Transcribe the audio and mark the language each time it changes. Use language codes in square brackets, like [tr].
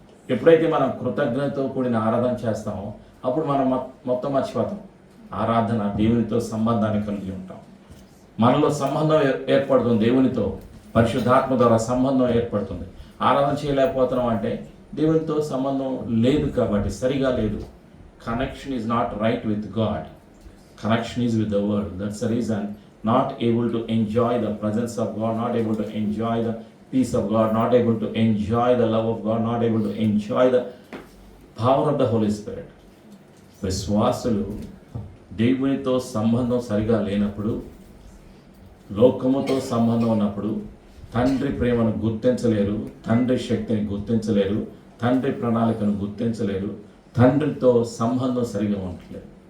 [te] ఎప్పుడైతే మనం కృతజ్ఞతతో కూడిన ఆరాధన చేస్తామో అప్పుడు మనం మొత్తం మర్చిపోతాం. ఆరాధన దేవునితో సంబంధాన్ని కలిగి ఉంటాం. మనలో సంబంధం ఏర్పడుతుంది దేవునితో. పరిశుద్ధాత్మ ద్వారా సంబంధం ఏర్పడుతుంది. ఆరాధన చేయలేకపోతున్నాం అంటే దేవునితో సంబంధం లేదు కాబట్టి, సరిగా లేదు. [en] Connection is not right with God. Connection is with the world. That's the reason not able to enjoy the presence of God, not able to enjoy the peace of God, not able to enjoy the love of God, not able to enjoy the power of the Holy Spirit. [te] విశ్వాసులు దేవునితో సంబంధం సరిగా లేనప్పుడు, లోకముతో సంబంధం ఉన్నప్పుడు తండ్రి ప్రేమను గుర్తించలేరు, తండ్రి శక్తిని గుర్తించలేరు, తండ్రి ప్రణాళికను గుర్తించలేరు, తండ్రితో సంబంధం సరిగా ఉండట్లేదు.